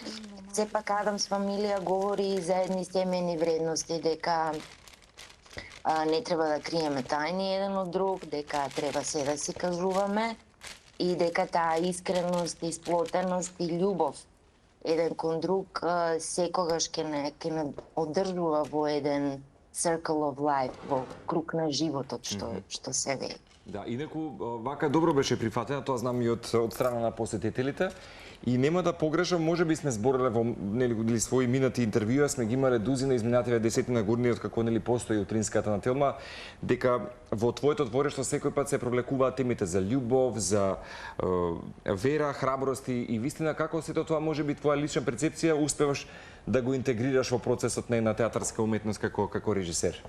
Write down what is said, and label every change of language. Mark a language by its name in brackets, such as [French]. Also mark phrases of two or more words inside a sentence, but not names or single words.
[Macedonian] сепак Адамс фамилија говори за едни семени вредности, дека не треба да криеме тајни еден од друг, дека треба се да си кажуваме и дека таа искреност, исплотеност и љубов еден кон друг секогаш ќе не одржува во еден [English] circle of life, [Macedonian] во круг на животот што се вели. Да, инаку вака добро беше прифатена, тоа знам и од страна на посетителите. И нема да погрешам, можеби сме збореле во нели своји минати интервјуа, сме ги имале дузина изминативе 10 години од како нели постои утринската на Телма, дека во твоето двориште секој пат се провлекуваат темите за љубов, за вера, храброст и вистина како сето тоа можеби твоја лична перцепција успеваш да го интегрираш во процесот на театарска уметност како режисер.